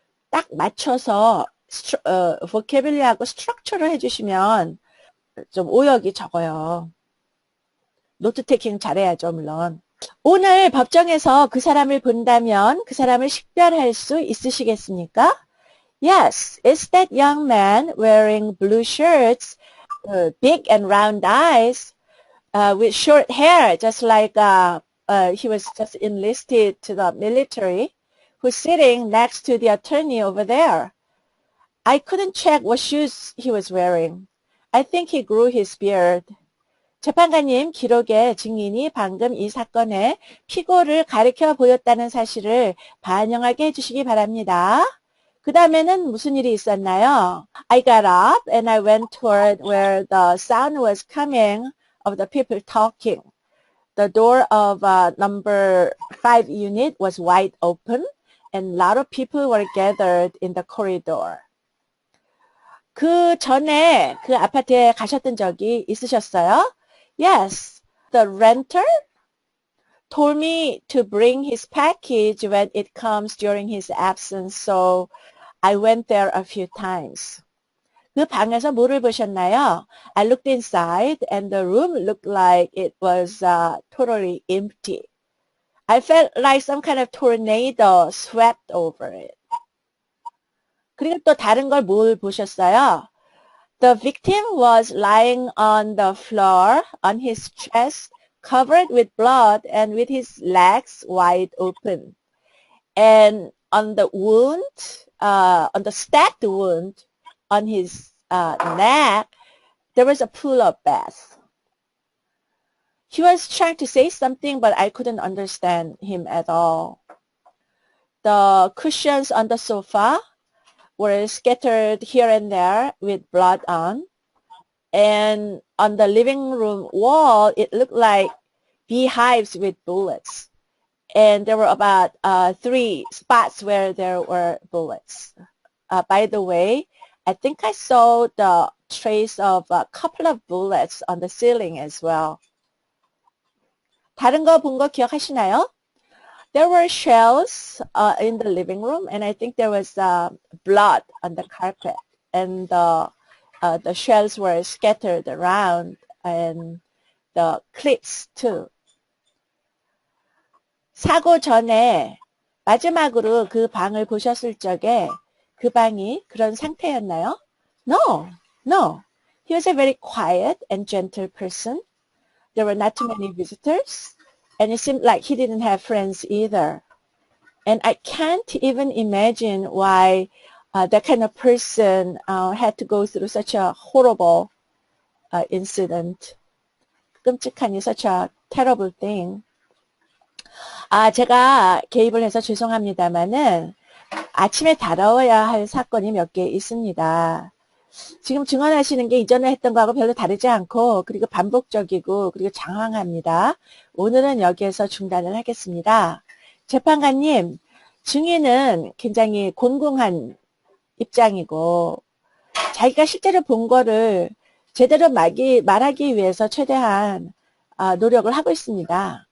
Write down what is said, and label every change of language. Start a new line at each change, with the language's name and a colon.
Korean: 딱 맞춰서 vocabulary하고 structure를 해주시면 좀 오역이 적어요. 노트 테이킹 잘해야죠, 물론. 오늘 법정에서 그 사람을 본다면 그 사람을 식별할 수 있으시겠습니까?
English: Yes, it's that young man wearing blue shirts, big and round eyes, with short hair, just like he was just enlisted to the military, who's sitting next to the attorney over there. I couldn't check what shoes he was wearing. I think he grew his beard.
Korean: 재판관님 기록에 증인이 방금 이 사건의 피고를 가리켜 보였다는 사실을 반영하게 해주시기 바랍니다. 그 다음에는 무슨 일이 있었나요?
English: I got up and I went toward where the sound was coming of the people talking. The door of number 5 unit was wide open and a lot of people were gathered in the corridor.
Korean: 그 전에 그 아파트에 가셨던 적이 있으셨어요?
English: Yes, the renter told me to bring his package when it comes during his absence, so I went there a few times.
Korean: 그 방에서 뭐를 보셨나요?
English: I looked inside and the room looked like it was totally empty. I felt like some kind of tornado swept over it.
Korean: 그리고 또 다른 걸 뭘 보셨어요?
English: The victim was lying on the floor on his chest, covered with blood and with his legs wide open. And on the wound, on the stacked wound on his neck, there was a pool of bath. He was trying to say something, but I couldn't understand him at all. The cushions on the sofa were scattered here and there with blood on. And on the living room wall, it looked like beehives with bullets. And there were about 3 spots where there were bullets. By the way, I think I saw the trace of a couple of bullets on the ceiling as well.
Korean: 다른 거 본 거 기억하시나요?
English: There were shells in the living room, and I think there was blood on the carpet, and the shells were scattered around, and the clips too.
Korean: 사고 전에 마지막으로 그 방을 보셨을 적에 그 방이 그런 상태였나요?
English: No, no. He was a very quiet and gentle person. There were not too many visitors. And it seemed like he didn't have friends either. And I can't even imagine why that kind of person had to go through such a horrible incident.
Korean: 끔찍한
English: such a terrible thing.
Korean: 제가 개입을 해서 죄송합니다만은 아침에 다뤄야 할 사건이 몇 개 있습니다. 지금 증언하시는 게 이전에 했던 거하고 별로 다르지 않고 그리고 반복적이고 그리고 장황합니다. 오늘은 여기에서 중단을 하겠습니다. 재판관님, 증인은 굉장히 곤궁한 입장이고 자기가 실제로 본 거를 제대로 말하기 위해서 최대한 노력을 하고 있습니다.